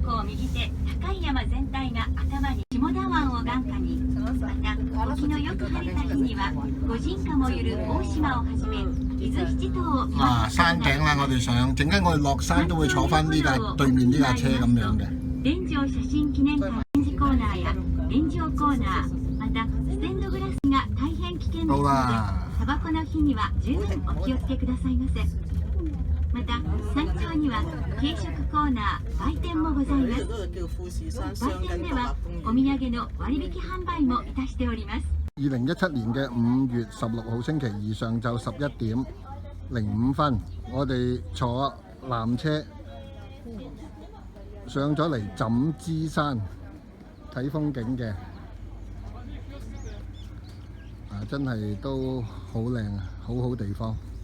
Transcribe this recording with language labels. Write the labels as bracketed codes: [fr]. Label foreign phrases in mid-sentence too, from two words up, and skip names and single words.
[yue] 山頂啦，我哋上，陣間我哋落山都會坐翻呢架對面呢架車咁樣嘅。到啦。 [ja] また山頂には軽食コーナー、売店もございます。売店ではお土産の割引販売もいたしております。 [yue] 2017 年嘅5月16號星期二上晝11點05分，我哋坐纜車上咗嚟枕枝山睇風景嘅，真係都好靚啊，好好地方。